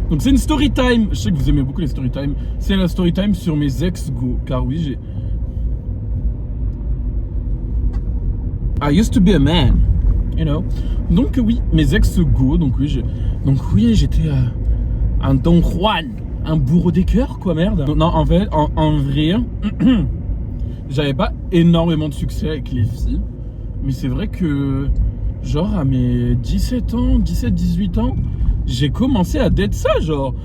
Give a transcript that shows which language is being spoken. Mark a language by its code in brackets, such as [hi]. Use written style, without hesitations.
[fr] Donc c'est une story time. Je sais que vous aimez beaucoup les story time. C'est la story time sur mes ex-go, car oui, j'ai. [en] I used to be a man, you know. [fr] Donc oui, mes ex-go, donc oui, j'étais un Don Juan, un bourreau des cœurs, quoi, merde. Non, en fait, en vrai, j'avais pas énormément de succès avec les filles, mais c'est vrai que, genre, à mes 17 ans, 17-18 ans, j'ai commencé à date ça, genre.